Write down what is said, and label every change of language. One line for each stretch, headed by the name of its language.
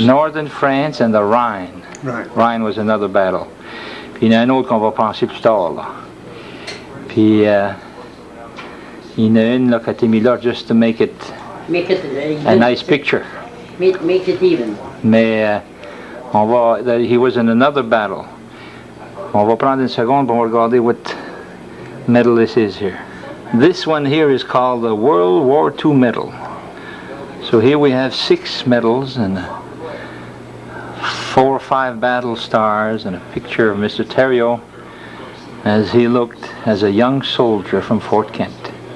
English: Northern France and the Rhine. Right. Rhine was another battle.
French: Puis il y en a un autre qu'on va penser plus tard, là. Puis il y en a une là, qui a été mise là
English: just to make it a nice picture. Make it even. Mais he was in another battle.
French: On va prendre une seconde pour regarder
English: what medal this is here. This one here is called the World War II medal. So here we have 6 medals and 4 or 5 battle stars and a picture of Mr. Theriault as he looked as a young soldier from Fort Kent.